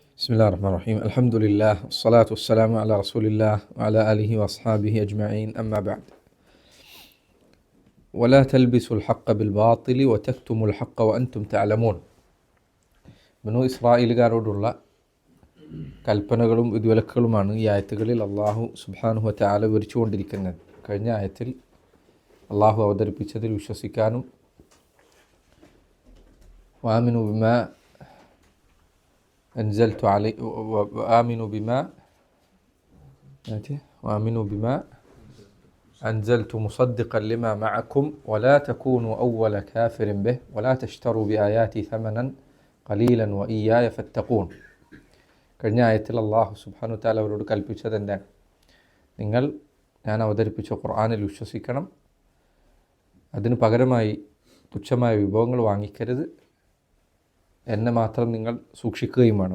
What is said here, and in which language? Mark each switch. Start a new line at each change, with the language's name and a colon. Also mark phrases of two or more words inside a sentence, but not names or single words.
Arabic: بسم الله الرحمن الرحيم. الحمد لله والصلاة والسلام على رسول الله وعلى آله وأصحابه أجمعين. أما بعد. ولا تلبسوا الحق بالباطل وتكتموا الحق وأنتم تعلمون.
Malayalam: ബനൂ ഇസ്രായേലുകാരോടുള്ള കൽപ്പനകളും വിധിവിലക്കുകളുമാണ് ഈ ആയത്തുകളിൽ അള്ളാഹു
Arabic: سبحانه وتعالى
Malayalam: വിവരിച്ചുകൊണ്ടിരിക്കുന്നത്. കഴിഞ്ഞ ആയത്തിൽ അള്ളാഹു അവതരിപ്പിച്ചതിൽ വിശ്വസിക്കാനും
Arabic: وآمنوا بما أنزلت مصدقا لما معكم ولا تكونوا أول كافر به ولا تشتروا بآياتي ثمنا قليلا وإياي فاتقون.
Malayalam: കഴിഞ്ഞ ആയത്തിൽ അള്ളാഹു
Arabic: سبحانه وتعالى
Malayalam: അവരോട് കൽപ്പിച്ചത് എന്താണ്? നിങ്ങൾ ഞാൻ അവതരിപ്പിച്ച ഖുർആനിൽ വിശ്വസിക്കണം, അതിന് പകരമായി തുച്ഛമായ വിഭവങ്ങൾ വാങ്ങിക്കരുത്, എന്നെ മാത്രം നിങ്ങൾ സൂക്ഷിക്കുകയും വേണം.